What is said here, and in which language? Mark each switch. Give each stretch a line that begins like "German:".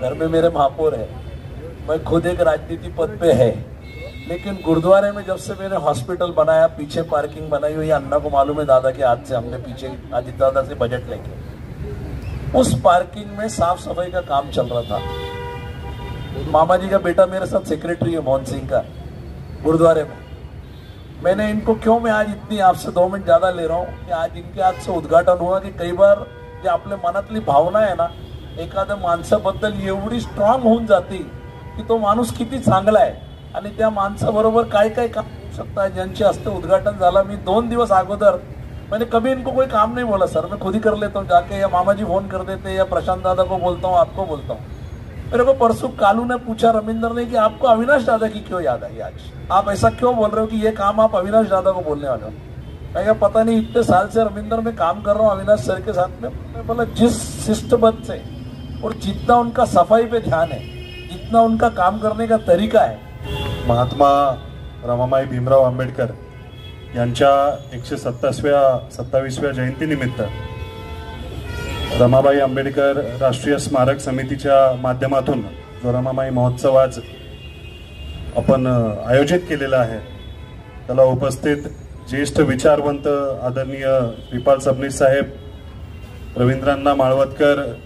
Hindi: घर में मेरे महापौर है, मैं खुद एक राजनीति पद पे है, लेकिन गुरुद्वारे में जब से मैंने हॉस्पिटल बनाया, पीछे पार्किंग बनाई हुई, अन्ना को मालूम है, दादा के हाथ से हमने पीछे आदित्य दादा से बजट लेके उस पार्किंग में साफ सफाई का काम चल रहा था. मामा जी का बेटा मेरे साथ सेक्रेटरी है, मोहन सिंह का, गुरुद्वारे में. मैंने इनको क्यों मैं आज इतनी आपसे 2 मिनिट ज्यादा ले रहा हूँ कि आज इनके हाथ से उद्घाटन हुआ की
Marathi: काही बार जे आपल्या मनातली भावना आहे ना, एखाद्या माणसाबद्दल एवढी स्ट्रॉंग होऊन जाते की तो माणूस किती चांगला आहे आणि त्या माणसाबरोबर काय काय काम होऊ शकता है. ज्यांचे हस्ते उद्घाटन झाला, मी 2 दिवस अगोदर,
Hindi: मैंने कभी इनको कोई काम नहीं बोला सर, मैं खुद ही कर लेता हूँ जाके, या मामा जी फोन कर देते, या प्रशांत दादा को बोलता हूँ, आपको बोलता हूँ. मेरे को परसों कालू ने पूछा, रविंद्र ने, कि आपको अविनाश दादा की क्यों याद आई आज, आप ऐसा क्यों बोल रहे हो कि ये काम आप अविनाश दादा को बोलने वाले हो. मैं क्या पता नहीं, इतने साल से रविंद्र में काम कर रहा हूँ अविनाश सर के साथ में. मैं बोला जिस शिष्टबद्ध से और जितना उनका सफाई पे ध्यान है, जितना उनका काम करने का तरीका है.
Marathi: महात्मा रमाबाई भीमराव आंबेडकर यांच्या 127व्या जयंतीनिमित्त रमाबाई आंबेडकर राष्ट्रीय स्मारक समितीच्या माध्यमातून जो रमाबाई महोत्सव आज आपण आयोजित केलेला आहे, त्याला उपस्थित ज्येष्ठ विचारवंत आदरणीय श्रीपाल सबनीस साहेब, रवींद्रांना माळवतकर,